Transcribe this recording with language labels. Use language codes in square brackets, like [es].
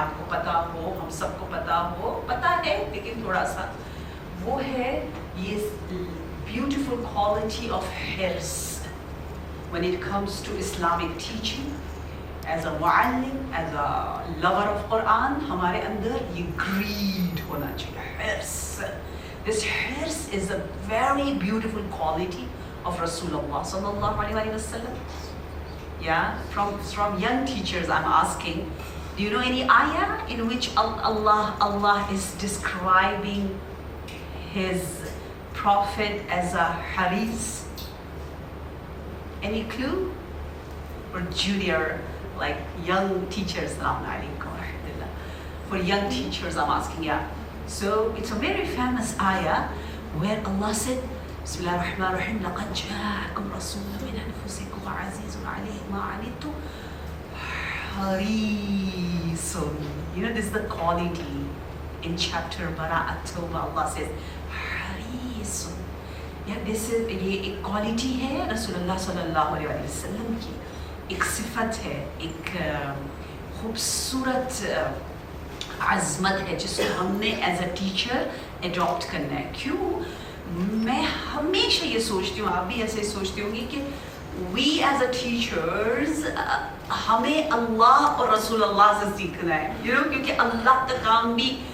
[hi] आपको पता हो, हम सबको पता है, लेकिन थोड़ा सा वो है ये [en] beautiful quality of hirs when it comes to Islamic teaching. As a muallim, as a lover of Quran, [hi] हमारे अंदर ये greed होना चाहिए, [en] hirs. This hirs is a very beautiful quality of Rasulullah sallallahu alaihi wasallam. Yeah, from young teachers I'm asking, do you know any ayah in which Allah is describing his prophet as a haris? Any clue? For junior, like young teachers, Assalamu alaikum wa rahmatullah. For young teachers I'm asking, yeah. So it's a very famous ayah where Allah said, Bismillah ar-Rahman ar-Rahim, [ar] لَقَدْ جَاءَكُمْ رَسُولٌ مِّنْ أَنفُسِكُمْ عَزِيزٌ عَلَيْهِ مَا عَنِتُّمْ حَرِيصٌ. [en] You know, this is the quality in chapter Bara'at Tawbah. Allah says, حَرِيصٌ. [hi] Yeah, this is, ये एक quality है रसूलुल्लाह सल्लल्लाहु अलैहि वसल्लम की, एक सिफत है, एक खूबसूरत अज़मत है जिसको हमने एज अ टीचर एडॉप्ट करना है. क्यों? मैं हमेशा ये सोचती हूँ, आप भी ऐसे सोचती होंगी कि [en] we as a teachers [hi] हमें अल्लाह और रसूल अल्लाह से सीखना है, you know, क्योंकि अल्लाह का काम भी